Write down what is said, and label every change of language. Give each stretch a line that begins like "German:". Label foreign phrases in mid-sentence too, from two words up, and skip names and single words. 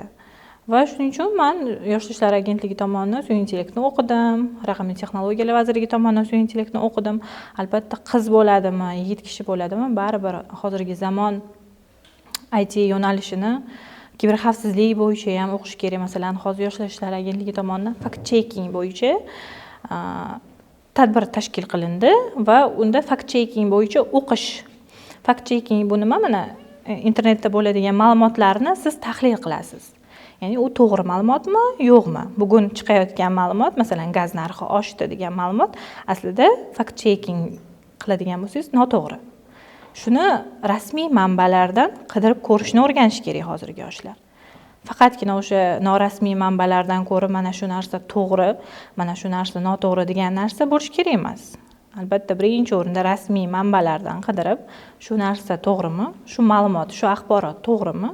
Uzbek: Va shuning uchun men Yoshlar ishlari agentligi tomonidan sun'iy intellektni o'qidim, raqamli texnologiyalar vazirligi tomonidan sun'iy intellektni o'qidim. Albatta qiz bo'ladimi, yigit kishi bo'ladimi, baribir hozirgi zamon IT yo'nalishini kiberxavfsizlik bo'yicha ham o'qish kerak. Masalan, hozir Yoshlar ishlari agentligi tomonidan
English: fact checking
Uzbek: bo'yicha tadbir tashkil qilindi va unda
English: fact checking
Uzbek: bo'yicha o'qish.
English: Fact checking
Uzbek: bu nima? Mana internetda bo'ladigan ma'lumotlarni siz tahlil qilasiz. Ya'ni u to'g'ri ma'lumotmi, yo'qmi? Bugun chiqayotgan ma'lumot, masalan, gaz narxi oshdi degan ma'lumot aslida
English: fact checking
Uzbek: qiladigan bo'lsangiz noto'g'ri. Shuni rasmiy manbalardan qidirib ko'rishni o'rganish kerak hozirgi yoshlar. Faqatgina o'sha norasmiy manbalardan ko'ra mana shu narsa to'g'ri, mana shu narsa noto'g'ri degan narsa bo'lish kerak emas. Albatta birinchi o'rinda rasmiy manbalardan qidirib, shu narsa to'g'rimi, shu ma'lumot, shu axborot to'g'rimi?